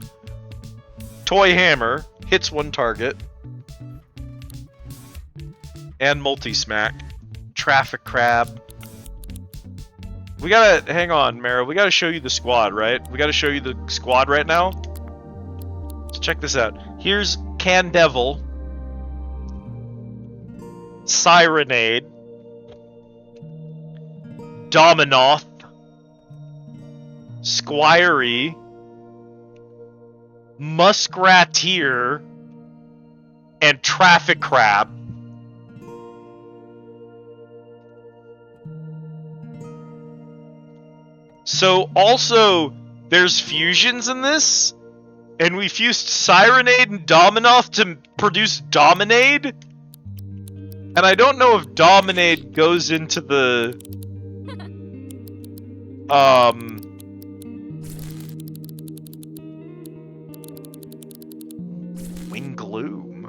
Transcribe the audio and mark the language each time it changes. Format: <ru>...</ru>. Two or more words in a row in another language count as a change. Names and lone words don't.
<en>Toy hammer. Hits one target. And multi-smack. Traffic crab. We gotta... Hang on, Mara. We gotta show you the squad, right? We gotta show you the squad right now. So check this out. Here's Candevil. Sirenade. Dominoth. Squirey. Muskrateer. And Traffic Crab. So, also, there's fusions in this, and we fused Sirenade and Dominoth to produce Dominade, and I don't know if Dominade goes into the, Wing Gloom.</en>